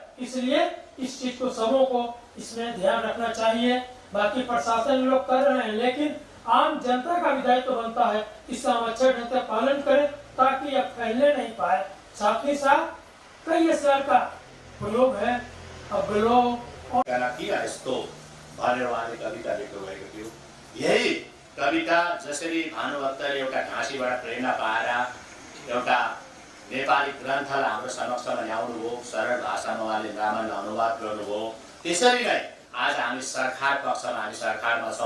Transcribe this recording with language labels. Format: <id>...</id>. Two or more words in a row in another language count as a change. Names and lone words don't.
<hi>इसलिए इस चीज को सबों को इसमें ध्यान रखना चाहिए। बाकी प्रशासन लोग कर रहे हैं, लेकिन आम जनता का भी दायित्व बनता है इसका हम अच्छे ढंग से पालन करें ताकि यह फैलने नहीं पाए। साथ ही साथ कई साल का प्रयोग है। अब लोग</hi> <ne>किन यस्तो भनेर उहाँले कविता लेख्नु भएको थियो। यही कविता जसरी भानुभक्तले एउटा घाँसीबाट प्रेरणा पाएर एउटा नेपाली ग्रन्थलाई हाम्रो समक्षमा ल्याउनुभयो, सरल भाषामा उहाँले रामायण अनुवाद गर्नुभयो, त्यसरी नै आज हामी सरकार पक्षमा, हामी सरकारमा छौँ।</ne>